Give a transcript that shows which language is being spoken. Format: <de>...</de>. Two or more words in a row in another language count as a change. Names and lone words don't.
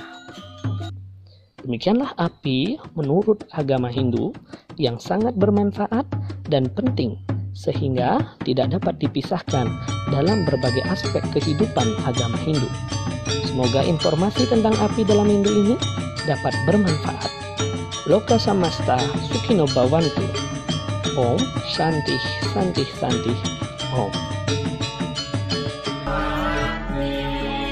<id>Demikianlah api menurut agama Hindu yang sangat bermanfaat dan penting sehingga tidak dapat dipisahkan dalam berbagai aspek kehidupan agama Hindu. Semoga informasi tentang api dalam Hindu ini dapat bermanfaat.</id> <sa>लोकाः समस्ताः सुखिनो भवन्तु। ॐ शान्तिः शान्तिः शान्तिः ॐ.</sa>